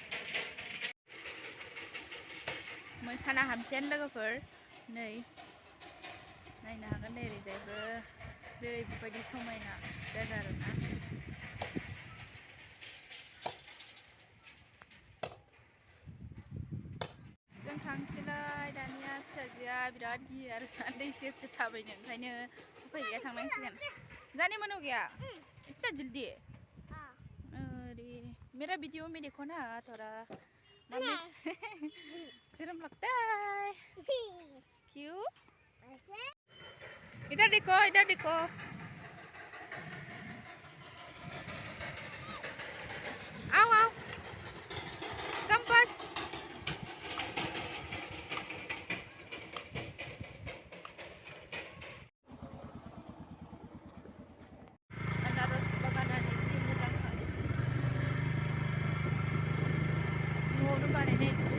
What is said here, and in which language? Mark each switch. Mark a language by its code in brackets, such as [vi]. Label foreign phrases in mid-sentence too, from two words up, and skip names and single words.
[brx] मोसाना हाबसैयानो लोगोफोर नै नायनो हागोन नै ओरैजायबो बेबायदि समायना जायगा आरोना। जों थांसैलाय दानिया फिसाजोआ बिराद गियो आरो दै सेर थाबायनो ओंखायनो उफाय गैया थांनांसिगोन। [hi] जाने मन हो गया इतना जल्दी। अरे मेरा वीडियो में देखो ना थोड़ा मम्मी शर्म लगता है क्यों? इधर देखो इधर देखो। आओ आओ कम पास। [brx] अनारस बागानानो जि मोजांखा न'आवनो बानायनाय